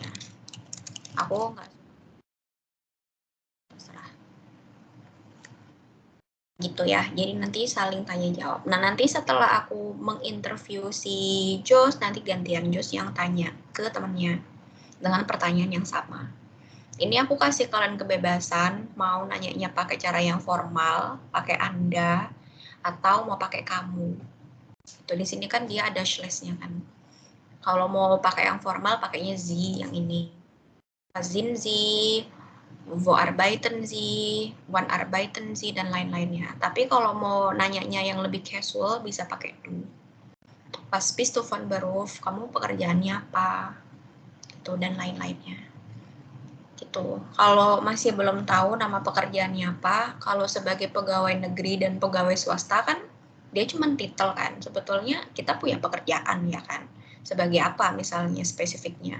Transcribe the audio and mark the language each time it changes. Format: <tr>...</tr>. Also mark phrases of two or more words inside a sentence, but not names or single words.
<id>Aku nggak suka. Gitu ya. Jadi nanti saling tanya jawab. Nah, nanti setelah aku menginterview si Jos, nanti gantian Jos yang tanya ke temannya dengan pertanyaan yang sama. Ini aku kasih kalian kebebasan mau nanyanya pakai cara yang formal, pakai Anda, atau mau pakai kamu. Tuh di sini kan dia ada slash-nya kan. Kalau mau pakai yang formal pakainya Sie yang ini.</id> <de>Sind Sie wo arbeiten Sie, wann arbeiten Sie,</de> <id>dan lain-lainnya. Tapi kalau mau nanyanya yang lebih casual, bisa pakai du.</id> <de>Was bist du von Beruf,</de> <id>kamu pekerjaannya apa, gitu, dan lain-lainnya. Gitu. Kalau masih belum tahu nama pekerjaannya apa, kalau sebagai pegawai negeri dan pegawai swasta kan, dia cuma titel kan. Sebetulnya kita punya pekerjaan ya kan. Sebagai apa misalnya spesifiknya.</id>